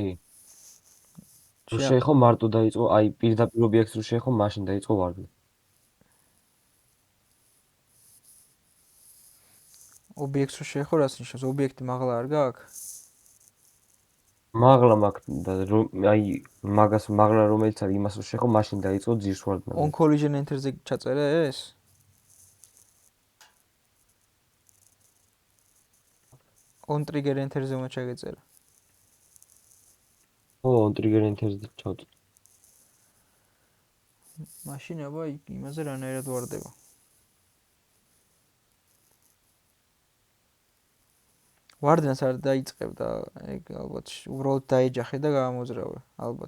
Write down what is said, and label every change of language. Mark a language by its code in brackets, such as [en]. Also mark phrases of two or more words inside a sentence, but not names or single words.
[ka] როშე ხო მარტო დაიწყო, აი პირდაპირ ობიექტს რო შეეხო, მაშინ დაიწყო ვარდნა. ობიექტს რო შეეხო, რას ნიშნავს? ობიექტი მაღლა არ გაქვს? მაღლა მაქვს და აი მაგას მაღლა რომელიც არის, იმას რო შეეხო, მაშინ დაიწყო ძირს ვარდნა. [en] On collision enter- [ka] ზე ჩაწერე ეს? [en] on trigger enter- [ka] ზე უნდა ჩაგეწერა. ო, [en] on trigger enter- [ka] ზე ჩავწერ. მაშინ აბა იმაზე რანაირად ვარდება. ვარდნას არ დაიწყებ და ეგ ალბათ უბრალოდ დაეჯახე და გაამოძრავე, ალბათ.